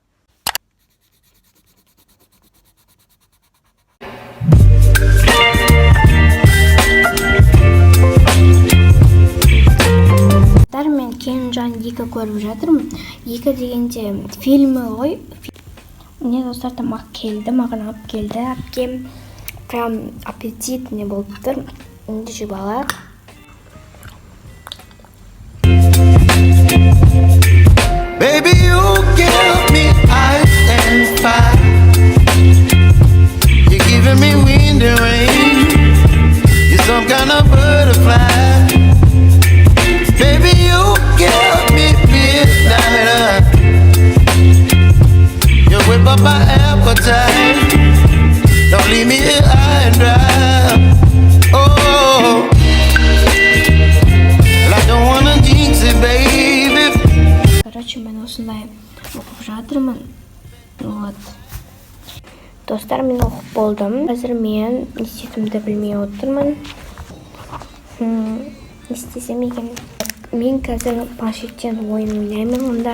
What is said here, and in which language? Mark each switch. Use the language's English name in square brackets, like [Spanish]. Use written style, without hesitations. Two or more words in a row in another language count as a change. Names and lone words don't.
[Kazakh] Мен Келінжан 2 көріп жатырмын. 2 дегенде фильмі ғой. Міне достар, тамақ келді, маған алып келді. Әпкем [Russian] прям аппетитный [Kazakh] болып тұр. Енді жеп алайық. [English] Baby, you give me ice and fire. You're giving me wind and rain. You're some kind of butterfly. Baby, you give me midnight. You whip up my appetite. Don't leave me here high and dry. Oh, well, I don't wanna jinx it, baby. [Kazakh] Короче, мен осындай оқып жатырмын. Вот. Достар, мен оқып болдым. Қазір мен не істейтінімді білмей отырмын. Не істесем екен? Мен қазір планшеттен ойын ойнаймын онда.